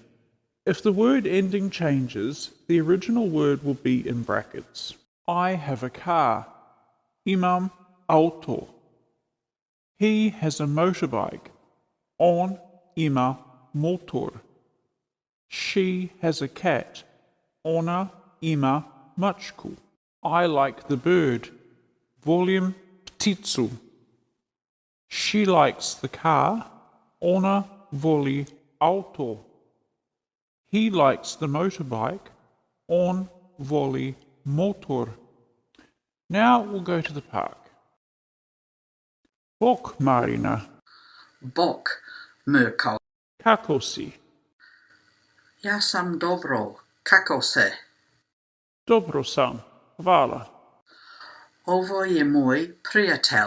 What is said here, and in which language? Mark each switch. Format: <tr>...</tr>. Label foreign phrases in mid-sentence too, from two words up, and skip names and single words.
<en>If the word ending changes, the original word will be in brackets. I have a car.</en> <hr>Imam auto.</hr> <en>He has a motorbike.</en> <hr>On ima motor.</hr> <en>She has a cat.</en> <hr>Ona ima mačku.</hr> <en>I like the bird.</en> <hr>Volim pticu.</hr> <en>She likes the car.</en> <hr>Ona voli auto.</hr> <en>He likes the motorbike.</en> <hr>On voli motor.</hr> <en>Now we'll go to the park.</en> <hr>Bok, Marina. Bok, Mrko. Kako si? Ja sam dobro. Kako se? Dobro sam. Hvala. Ovo je moj prijatelj.</hr>